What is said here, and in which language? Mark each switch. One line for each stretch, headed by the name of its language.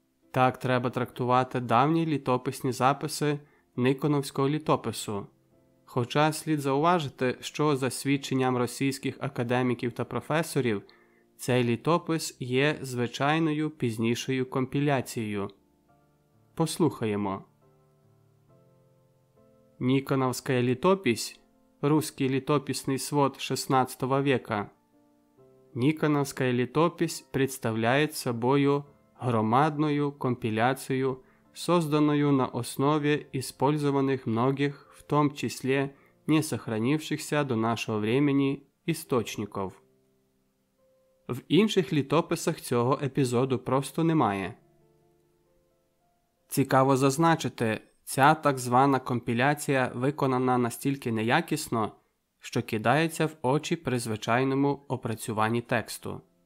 Ukrainian: Так треба трактувати давні літописні записи Никоновського літопису. Хоча слід зауважити, що за свідченням російських академіків та професорів, цей літопис є звичайною пізнішою компіляцією. Послухаємо.
Russian: Никоновская летопись – русский летописный свод XVI века. Никоновская летопись представляет собою громадную компиляцию, созданную на основе использованных многих, в том числе не сохранившихся до нашего времени, істочників.
Ukrainian: В інших літописах цього епізоду просто немає. Цікаво зазначити, ця так звана компіляція виконана настільки неякісно, що кидається в очі при звичайному опрацюванні тексту.